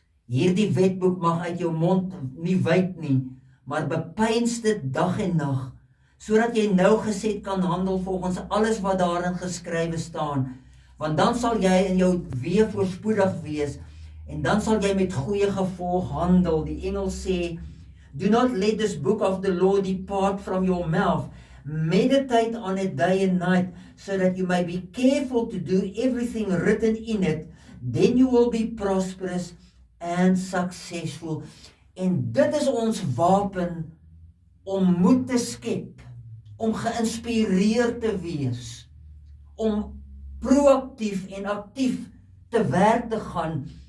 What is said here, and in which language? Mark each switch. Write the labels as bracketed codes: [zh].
[af] Hierdie wetboek mag uit jou mond nie wyk nie, maar bepeins dit dag en nag, sodat jy nougeset kan handel volgens alles wat daarin geskrywe staan. Want dan sal jy in jou weë voorspoedig wees, en dan sal jy met goeie gevolg handel. Die engel sê, [en] do not let this book of the law depart from your mouth. Meditate on it day and night, so that you may be careful to do everything written in it. Then you will be prosperous and successful. [af] En dit is ons wapen om moed te skep, om geïnspireerd te wees, om proaktief en aktief te werk te gaan.